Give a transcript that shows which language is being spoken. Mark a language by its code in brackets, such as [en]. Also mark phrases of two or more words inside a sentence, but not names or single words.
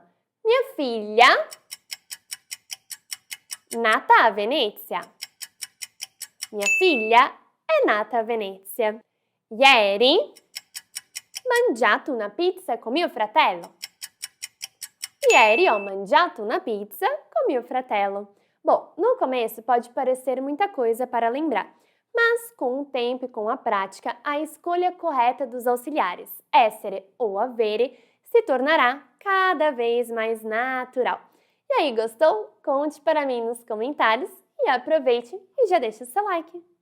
[it] Mia figlia nata a Venezia. Mia figlia è nata a Venezia. Ieri mangiato una pizza con mio fratello. Ieri ho mangiato una pizza com mio fratello. [pt] Bom, no começo pode parecer muita coisa para lembrar, mas com o tempo e com a prática, a escolha correta dos auxiliares, essere ou avere, se tornará cada vez mais natural. E aí, gostou? Conte para mim nos comentários e aproveite e já deixa o seu like.